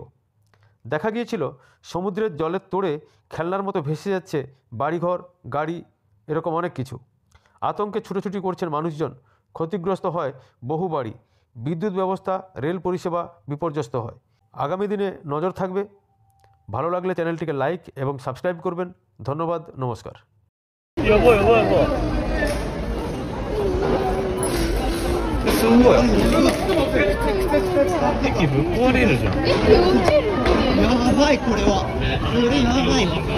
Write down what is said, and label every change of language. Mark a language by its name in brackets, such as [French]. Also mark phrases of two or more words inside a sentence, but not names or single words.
[Bangla] দেখা গিয়েছিল সমুদ্রের জলের তোড়ে খেলনার মতো ভেসে যাচ্ছে বাড়িঘর, গাড়ি, এরকম অনেক কিছু। আতঙ্কে ছুটোছুটি করছেন মানুষজন। ক্ষতিগ্রস্ত হয় বহু বাড়ি। বিদ্যুৎ ব্যবস্থা, রেল পরিষেবা বিপর্যস্ত হয়। আগামী দিনে নজর থাকবে। ভালো লাগলে চ্যানেলটিকে লাইক এবং সাবস্ক্রাইব করবেন। ধন্যবাদ, নমস্কার। [Japanese] 여보すごい駅ぶっ壊れるじゃん。やばい、これはこれやばいわ。